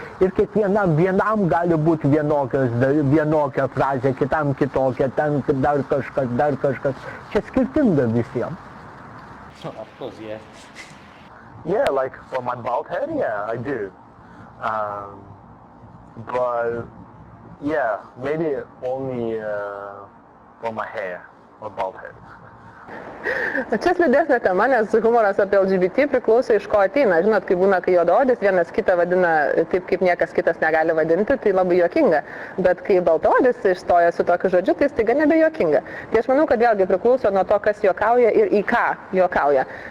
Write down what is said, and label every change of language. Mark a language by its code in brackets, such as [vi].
[lt] Ir vienam gali būti vienokia frazė, kitam kitokia, ten dar kažkas. Čia skirtinga visiems. [en] Of course, yeah. Yeah, like for my bald head, yeah, I do. But yeah, maybe only for my hair or bald head. [lt] Čia slidesnė tema, nes humoras apie LGBT priklauso iš ko ateina. Žinot, kai būna, kai juodaodis vienas kitą vadina taip, kaip niekas kitas negali vadinti, tai labai juokinga. Bet kai baltaodis išstoja su tokiu žodžiu, tai staiga nebejuokinga. Tai aš manau, kad vėlgi priklauso nuo to, kas juokauja ir į ką juokauja.